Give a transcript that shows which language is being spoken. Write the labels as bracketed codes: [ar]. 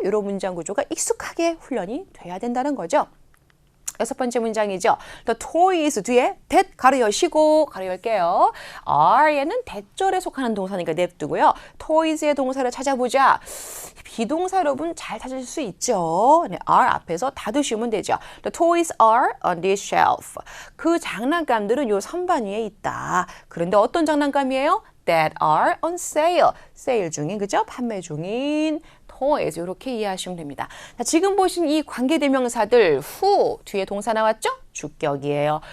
[ko] 이런 문장 구조가 익숙하게 훈련이 돼야 된다는 거죠. 여섯 번째 문장이죠. The toys 뒤에 that 가로 여시고 가로 열게요. are에는 대절에 속하는 동사니까 냅두고요. toys의 동사를 찾아보자. 비동사 여러분 잘 찾을 수 있죠. 네, are 앞에서 닫으시면 되죠. [en] The toys are on this shelf. [ko] 그 장난감들은 요 선반 위에 있다. 그런데 어떤 장난감이에요? [en] That are on sale. [ko] 세일 중인, 그죠? 판매 중인 toys. 이렇게 이해하시면 됩니다. 자, 지금 보신 이 관계대명사들 who 뒤에 동사 나왔죠? 주격이에요.